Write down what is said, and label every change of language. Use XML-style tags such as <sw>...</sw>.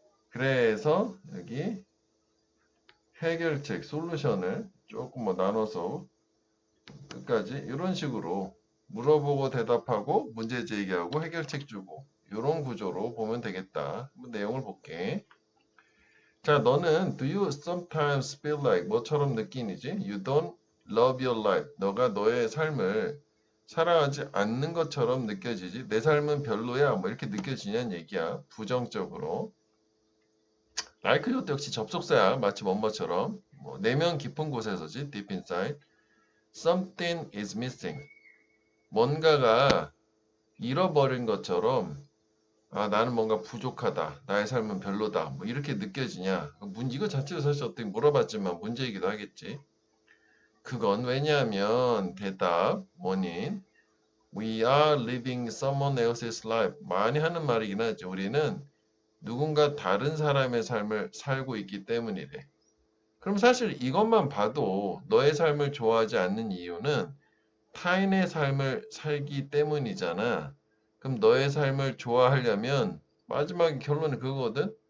<ko>그래서 여기 해결책, 솔루션을 조금 뭐 나눠서 끝까지 이런 식으로 물어보고 대답하고 문제 제기하고 해결책 주고 이런 구조로 보면 되겠다. 한번 내용을 볼게. 자, 너는</ko> <en>do you sometimes feel like</en> <ko>뭐처럼 느끼니지?</ko> <en>You don't love your life.</en> <ko>너가 너의 삶을 사랑하지 않는 것처럼 느껴지지? 내 삶은 별로야. 뭐 이렇게 느껴지냐는 얘기야. 부정적으로. like 이것도 역시 접속사야. 마치 뭐뭐처럼. 뭐, 내면 깊은 곳에서지.</ko> <en>deep inside. something is missing.</en> <ko>뭔가가 잃어버린 것처럼 아, 나는 뭔가 부족하다. 나의 삶은 별로다. 뭐 이렇게 느껴지냐? 이거 자체로 사실 어떻게 물어봤지만 문제이기도 하겠지. 그건 왜냐하면 대답, 원인.</ko> <en>We are living someone else's life.</en> <ko>많이 하는 말이긴 하지. 우리는 누군가 다른 사람의 삶을 살고 있기 때문이래. 그럼 사실 이것만 봐도 너의 삶을 좋아하지 않는 이유는 타인의 삶을 살기 때문이잖아. 그럼 너의 삶을 좋아하려면 마지막 결론은 그거거든.</ko>